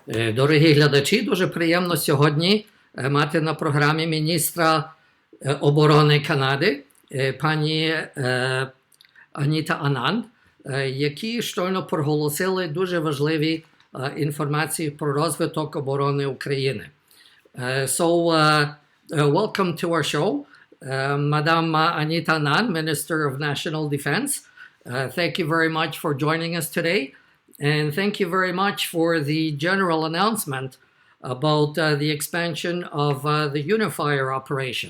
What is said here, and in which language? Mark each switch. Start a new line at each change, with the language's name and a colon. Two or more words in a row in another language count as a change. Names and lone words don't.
Ukrainian: Дорогі глядачі, дуже приємно сьогодні мати на програмі міністра оборони Канади, пані Аніта Ананд, які щойно проголосили дуже важливі інформації про розвиток оборони України.
English: Welcome to our show, Madam Anita Anand, Minister of National Defense. Thank you very much for joining us today, and thank you very much for the general announcement about the expansion of the Unifier operation.